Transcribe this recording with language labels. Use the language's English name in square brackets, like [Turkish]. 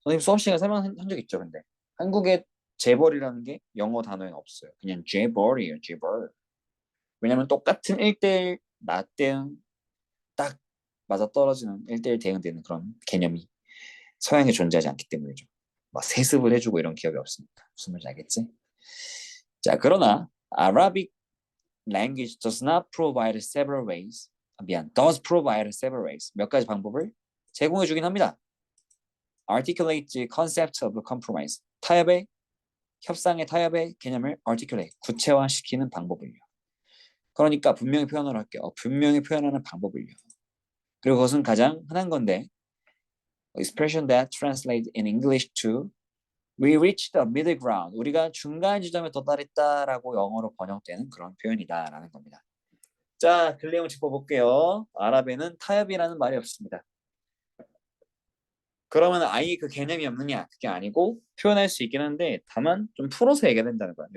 [Korean] 선생님 수업 시간에 설명한 적 있죠, 근데 한국에 재벌이라는 게 영어 단어에는 없어요. 그냥 재벌이에요, 재벌. 왜냐면 똑같은 1대1 나 대응 딱 맞아 떨어지는 1대1 대응되는 그런 개념이 서양에 존재하지 않기 때문이죠. 막 세습을 해주고 이런 기업이 없으니까. 무슨 말인지 알겠지? 자, 그러나 [English] Arabic language does not provide several ways. does provide several ways. [Korean] 몇 가지 방법을 제공해 주긴 합니다. [English] articulate the concept of compromise. [Korean] 협상의 타협의 개념을 articulate, 구체화시키는 방법을요. 그러니까 분명히 표현을 할게요. 분명히 표현하는 방법을요. 그리고 그것은 가장 흔한 건데 [English] expression that translates in English to we reached the middle ground. [Korean] 우리가 중간 지점에 도달했다라고 영어로 번역되는 그런 표현이다라는 겁니다. 자, 글 내용 짚어볼게요. 아랍에는 타협이라는 말이 없습니다. 그러면 아예 그 개념이 없느냐? 그게 아니고 표현할 수 있긴 한데 다만 좀 풀어서 얘기해야 된다는 거야.